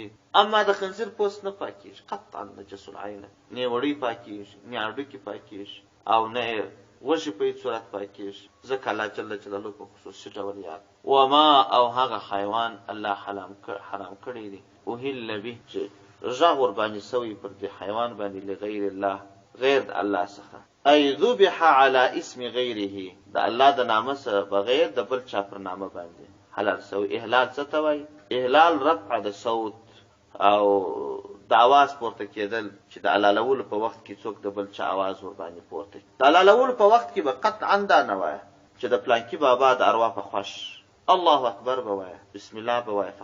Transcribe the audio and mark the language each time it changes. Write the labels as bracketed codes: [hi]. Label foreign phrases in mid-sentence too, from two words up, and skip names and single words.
[ps] اما د خنزیر پوست نه پاکېږي، قطعا [ar] نجس العین، [ps] نه یې وړۍ پاکېږي، نه یې هډوکي پاکېږي، او نه یې غوښې په هېڅ صورت پاکېږي، ځکه [ar] الله جل جلاله [ps] په خصوصي ډول یاد. وما، او هغه حیوان الله حرام کړی دی، [ar] اهل به، [ps] چې غږ ورباندې سوی پر دې حیوان باندې [ar] لغیر الله، [ps] غیر د الله څخه. [ar] ای ذبح علی اسم غیره، [ps] د الله د نامه سره بغیر د بل چا پر نامه باندې حلال سوی. احلال څه ته وایي؟ احلال رفع د صوت او د اواز پورته کېدل، چې د حلالولو په وخت کې څوک د بل چا اواز ور باندې پورته کړي. د حلالولو په وخت کې به قطعا دا نه وایه چې د پلانکي بابا د اروا په خوښ [ar] الله اکبر [ps] به وایه، [ar] بسم الله [ps] به وایه.